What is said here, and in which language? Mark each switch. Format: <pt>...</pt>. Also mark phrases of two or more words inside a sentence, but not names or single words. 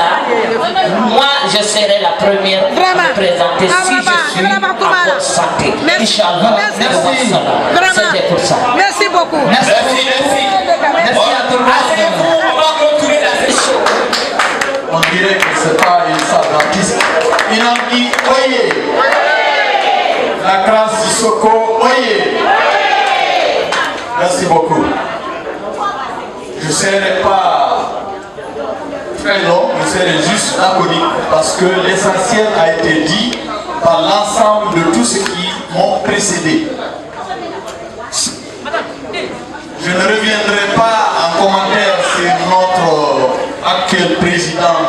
<fr>Moi, je serai la première à me présenter si je suis en bonne santé. Inch'Allah. C'était pour ça. Merci beaucoup. Merci. Merci à tout le monde. On va conclure la session. On dirait que c'est pas une salle d'artiste. Inambi, oye. Lacra Sissoko, oye. Merci beaucoup. Je ne serai pas très long, je serai juste laconique parce que l'essentiel a été dit par l'ensemble de tous ceux qui m'ont précédé. Je ne reviendrai pas en commentaire sur notre actuel président, M.</fr>